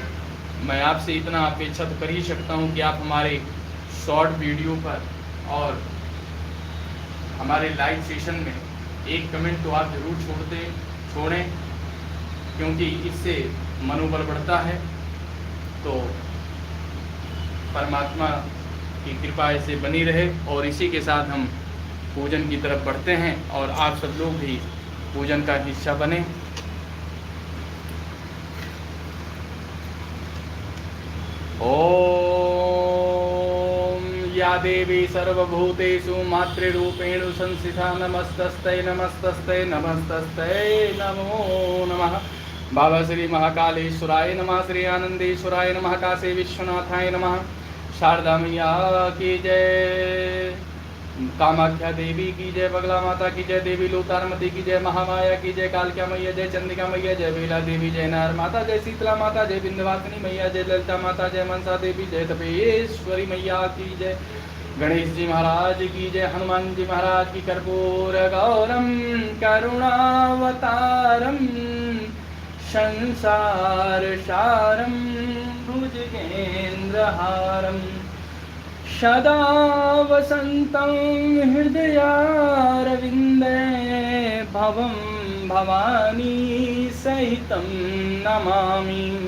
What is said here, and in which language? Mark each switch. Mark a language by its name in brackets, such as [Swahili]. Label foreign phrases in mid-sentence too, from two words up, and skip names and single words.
[Hindi] मैं आपसे इतना अपेक्षा तो कर ही सकता हूँ कि आप हमारे [English] short video [Hindi] पर और हमारे [English] live session [Hindi] में एक कमेंट तो आप ज़रूर छोड़ें, क्योंकि इससे मनोबल बढ़ता है। तो परमात्मा की कृपा ऐसे बनी रहे, और इसी के साथ हम पूजन की तरफ बढ़ते हैं, और आप सब लोग भी पूजन का हिस्सा बने। [Sanskrit] ओम या देवी सर्वभूतेषु मातृरूपेण संस्थिता नमस्तस्ते नमस्तस्ते नमस्तस्ते नमो नमः। बाबा श्री महाकालेश्वराय नमः, श्री आनंदेश्वराय नमः, काशी विश्वनाथाय नमः। [Hindi] शारदा मैया की जय, कामाख्या देवी की जय, बगला माता की जय, देवी लोतारमती की जय, महामाया की जय, कालक्या मैया जय, चंडिका मैया जय, बेला देवी जय, नार माता जय, शीतला माता जय, विंध्यवासिनी मैया जय, ललिता माता जय, मनसा देवी जय, तपेश्वरी मैया की जय, गणेश जी महाराज की जय, हनुमान जी महाराज की। [Sanskrit] कर्पूर गौरम करुणावतारम संसार सारम भुजगेन्द्रहारम सदा वसन्तं हृदयारविन्दे भवं भवानी सहितं नमामि।